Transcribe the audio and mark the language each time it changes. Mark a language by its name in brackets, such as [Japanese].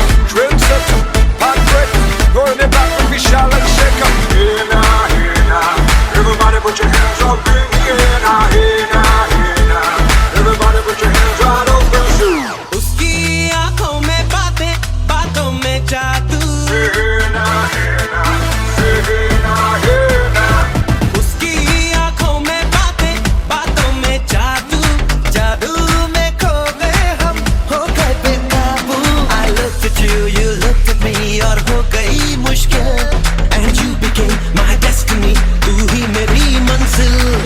[English] Trendsetter, heartbreak, going it back with Vishal and Shaker. Hey now, hey now, everybody put your hands up in the air now, hey now, hey now, everybody put your hands right up in the air. [Hindi] उसकी आँखों में बातें, बातों में जादू. [English] Hey now, hey now, hey now, hey now. [Hindi] उसकी आँखों में बातें, बातों में जादू. जादू में खो गए हम, हो गए बेकाबू. [English] I looked at you, you looked at me, [Hindi] और हो गई मुश्किल. [English] And you became my destiny, [Hindi] तू ही मेरी मंजिल.